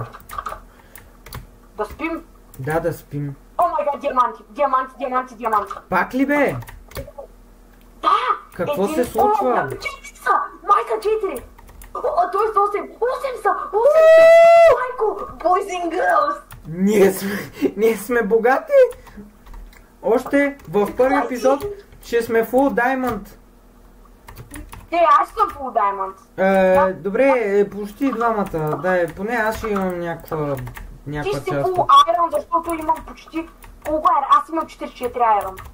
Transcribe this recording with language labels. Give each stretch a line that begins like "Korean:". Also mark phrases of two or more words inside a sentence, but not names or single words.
Bulgarian: Да спим? Да, да спим.
English: Oh my god,
Bulgarian: диаманти. Пак ли бе? Да! Какво се случва? 4 са! Майка 4! Тоест 8! 8 са! Майко!
English: Boys and girls!
Bulgarian: Ние сме богати! Още в първи епизод ще сме
English: full diamond.
Bulgarian: Аз съм
English: full diamond.
Bulgarian: Добре, почти двамата. Да, поне аз ще имам някаква Ти си част.
English: full iron,
Bulgarian: защото имам почти... Колко айрон? Аз имам 44 айрон.